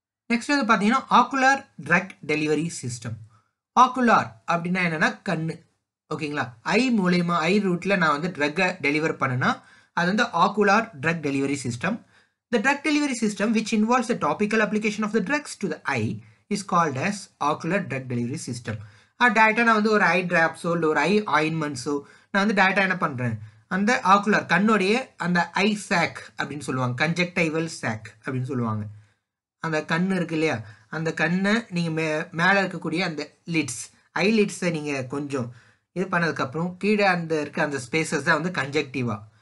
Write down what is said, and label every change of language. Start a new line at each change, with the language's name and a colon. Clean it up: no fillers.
Tamil: Next வந்து பார்த்தீங்கன்னா ocular drug delivery system. Ocular அப்படின்னா என்னென்னா கண்ணு. ஓகேங்களா, ஐ மூலயமா ஐ ரூட்டில் நான் வந்து ட்ரக்கை டெலிவர் பண்ணேன்னா அது வந்து ocular drug delivery system.
English: The drug delivery system which involves the topical application of the drugs to the eye is called as ocular drug delivery system.
Tamil: டேரெக்டாக நான் வந்து ஒரு ஐ ட்ராப்ஸோ இல்லை ஒரு ஐ ஆயின்மெண்ட்ஸோ நான் வந்து டேரெக்டாக என்ன பண்ணுறேன், அந்த ஆக்குலர் கண்ணுடைய அந்த ஐ சாக் அப்படின்னு சொல்லுவாங்க, கன்ஜெக்டைவல் சாக் அப்படின்னு சொல்லுவாங்க. அந்த கண் இருக்கு இல்லையா, அந்த கண்ணை நீங்கள் மேலே இருக்கக்கூடிய அந்த லிட்ஸ், ஐ லிட்ஸை நீங்கள் கொஞ்சம் இது பண்ணதுக்கப்புறம் கீழே அந்த இருக்க அந்த ஸ்பேசஸ் தான் வந்து கன்ஜெக்டிவா.